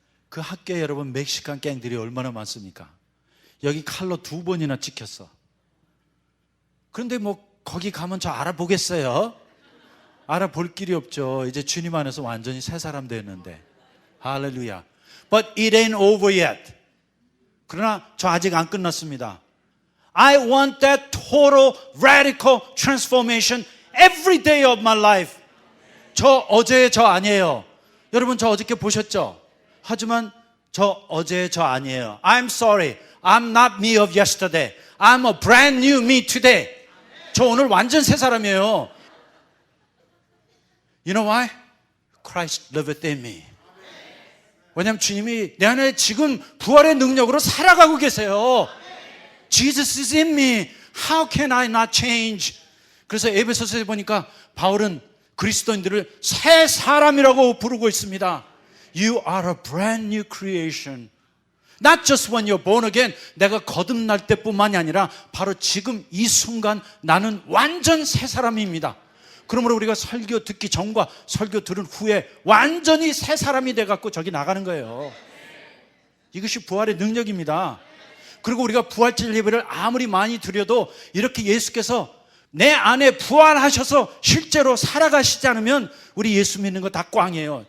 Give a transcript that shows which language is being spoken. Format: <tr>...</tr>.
<ko>그 학교에 여러분 멕시칸 갱들이 얼마나 많습니까? 여기 칼로 2번이나 찍혔어. 그런데 뭐 거기 가면 저 알아보겠어요? 알아볼 길이 없죠. 이제 주님 안에서 완전히 새 사람 됐는데.</ko> <en>할렐루야. But it ain't over yet.</en> <ko>그러나 저 아직 안 끝났습니다.</ko> <en>I want that total radical transformation every day of my life.</en> <ko>저 어제 저 아니에요. 여러분 저 어저께 보셨죠? 하지만 저 어제 저 아니에요.</ko> <en>I'm sorry. I'm not me of yesterday. I'm a brand new me today.</en> <ko>저 오늘 완전 새 사람이에요.</ko> <en>You know why? Christ liveth in me.</en> <ko>왜냐하면 주님이 내 안에 지금 부활의 능력으로 살아가고 계세요.</ko> <en>Jesus is in me. How can I not change?</en> <ko>그래서 에베소서에 보니까 바울은 그리스도인들을 새 사람이라고 부르고 있습니다.</ko> <en>You are a brand new creation. Not just when you're born again.</en> <ko>내가 거듭날 때뿐만이 아니라 바로 지금 이 순간 나는 완전 새 사람입니다. 그러므로 우리가 설교 듣기 전과 설교 들은 후에 완전히 새 사람이 돼갖고 저기 나가는 거예요. 이것이 부활의 능력입니다. 그리고 우리가 부활절 예배를 아무리 많이 드려도 이렇게 예수께서 내 안에 부활하셔서 실제로 살아가시지 않으면 우리 예수 믿는 거 다 꽝이에요.</ko>